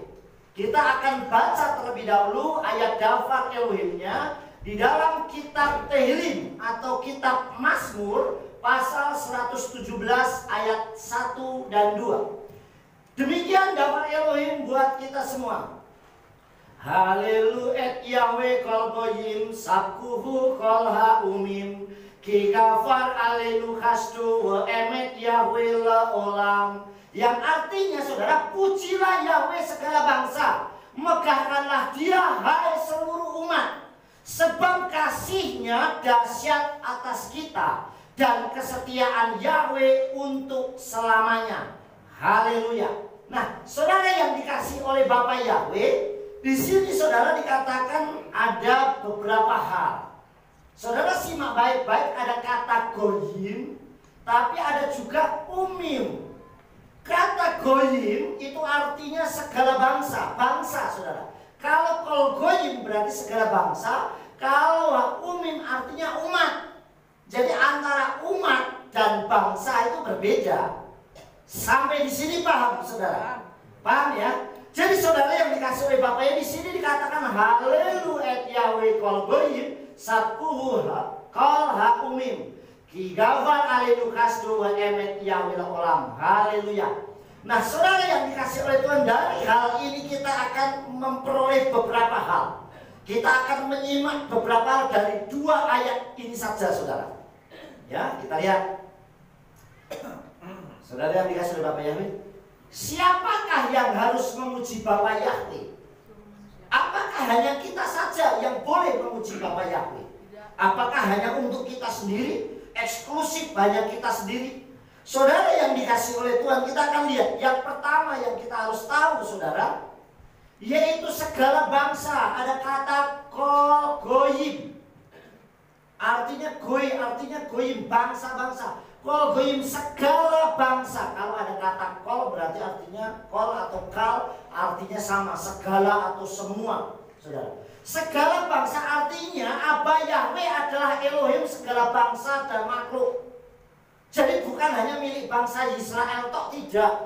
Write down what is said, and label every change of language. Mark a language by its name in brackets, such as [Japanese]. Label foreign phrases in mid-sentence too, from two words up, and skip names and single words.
[Indonesian] Kita akan baca terlebih dahulu ayat daftar Elohimnya di dalam kitab Tehillim atau kitab Mazmur pasal 117 ayat 1 dan 2. Demikian daftar Elohim buat kita semua. [Hebrew] הללו את יהוה כל גוים שבחוהו כל האמים כי גבר עלינו חסדו ואמת יהוה לעולם. [Indonesian] Yang artinya Saudara, pujilah Yahweh segala bangsa, megahkanlah Dia hai seluruh umat, sebab kasih-Nya dahsyat atas kita dan kesetiaan Yahweh untuk selamanya. Haleluya. Nah, Saudara yang dikasih oleh Bapa Yahweh, di sini Saudara dikatakan ada beberapa hal. Saudara simak baik-baik, ada kata goyim, tapi ada juga umim. Kata goyim itu artinya segala bangsa, bangsa Saudara. Kalau [Hebrew] כל גוים [Indonesian] berarti segala bangsa, kalau umim artinya umat. Jadi antara umat dan bangsa itu berbeda. Sampai di sini paham Saudara? Paham ya? Jadi Saudara yang dikasih oleh Bapaknya di sini dikatakan [Hebrew] הללו את יהוה כל גוים שבחוהו כל האמים כי גבר עלינו חסדו ואמת יהוה עולם. [Indonesian] Haleluya. Nah, Saudara yang dikasih oleh Tuhan, dari hal ini kita akan memperoleh beberapa hal. Kita akan menyimak beberapa hal dari 2 ayat ini saja Saudara. Ya, kita lihat. Saudara yang dikasih oleh Bapa Yahweh, siapakah yang harus memuji Bapa Yahweh? Apakah hanya kita saja yang boleh memuji Bapa Yahweh? Apakah hanya untuk kita sendiri? Eksklusif hanya kita sendiri? Saudara yang dikasih oleh Tuhan, kita akan lihat. Yang pertama yang kita harus tahu, saudara, yaitu segala bangsa. Ada kata [Hebrew] כל גוים. [Indonesian] Artinya goyim, bangsa-bangsa. [Hebrew] כל גוים, [Indonesian] segala bangsa. Kalau ada kata kol berarti artinya kol atau kal, artinya sama, segala atau semua, saudara. Segala bangsa artinya Abba Yahweh adalah Elohim segala bangsa dan makhluk. Jadi bukan hanya milik bangsa Israel tok, tidak.